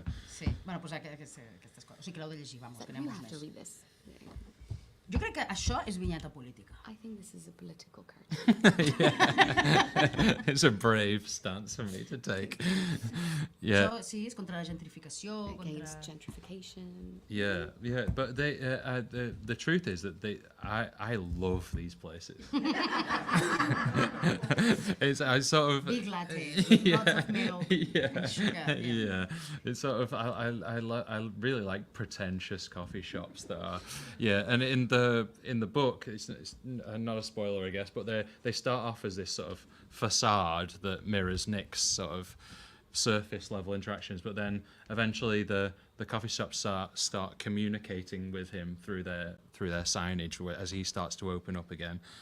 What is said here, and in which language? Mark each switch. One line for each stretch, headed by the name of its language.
Catalan: Sí, bueno, doncs aquestes coses. O sigui que l'heu de llegir, vamos, que anem més. Jo crec que això és vinyeta política.
English: I think this is a political character. It's a brave stance for me to take.
Catalan: Això sí, és contra la gentrificació.
English: Against gentrification. Yeah, but the truth is that I love these places. I sort of big lattes, lots of milk and sugar. Yeah, it's sort of I really like pretentious coffee shops that are and in the book it's not a spoiler I guess, but they start off as this sort of facade that mirrors Nick's sort of surface level interactions, but then eventually the coffee shops start communicating with him through their signage as he starts to open up again.